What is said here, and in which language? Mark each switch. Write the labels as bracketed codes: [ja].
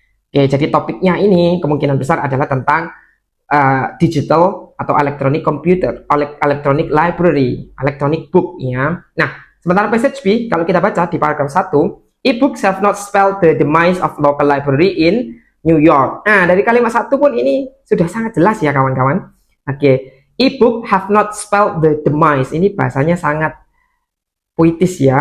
[id] Oke, jadi topiknya ini kemungkinan besar adalah tentang digital atau electronic computer, electronic library, electronic book ya. Nah, sementara passage B kalau kita baca di paragraf 1, [en] e-books have not spelled the demise of local library in New York. [id] Nah, dari kalimat 1 pun ini sudah sangat jelas ya kawan-kawan. [en] Oke, e-book have not spelled the demise. [id] Ini bahasanya sangat puitis ya.